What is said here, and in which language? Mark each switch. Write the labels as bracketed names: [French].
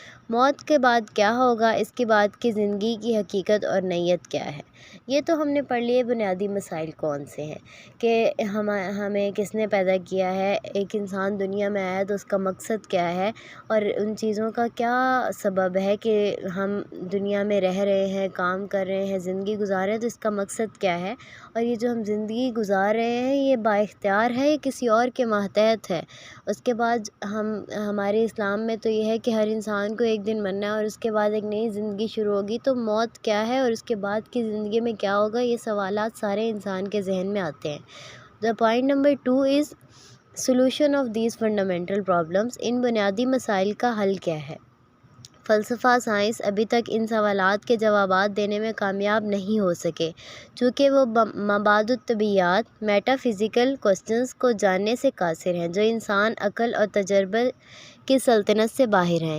[Urdu] موت کے بعد کیا ہوگا؟ اس کے بعد کی زندگی کی حقیقت اور نیت کیا ہے؟ یہ تو ہم نے پڑھ لیے بنیادی مسائل کون سے ہیں کہ ہمیں کس نے پیدا کیا ہے، ایک انسان دنیا میں آیا تو اس کا مقصد کیا ہے اور ان چیزوں کا کیا سبب ہے کہ ہم دنیا میں رہ رہے ہیں، کام کر رہے ہیں، زندگی گزار رہے ہیں، تو اس کا مقصد کیا ہے اور یہ جو ہم زندگی گزار رہے ہیں یہ بااختیار ہے یا کسی اور کے ماتحت ہے. اس کے بعد ہمارے اسلام میں تو یہ ہے کہ ہر انسان کو ایک دن مرنا ہے اور اس کے بعد ایک نئی زندگی شروع ہوگی. تو موت کیا ہے اور اس کے بعد کی زندگی میں کیا ہوگا، یہ سوالات سارے انسان کے ذہن میں آتے ہیں. [English] The point number 2 is solution of these fundamental problems. [Urdu] ان بنیادی مسائل کا حل کیا ہے؟ فلسفہ، سائنس ابھی تک ان سوالات کے جوابات دینے میں کامیاب نہیں ہو سکے چونکہ وہ مبادئ الطبیعیات میٹا فزیکل کوسچنز کو جاننے سے قاصر ہیں جو انسان عقل اور تجربے کی سلطنت سے باہر ہیں.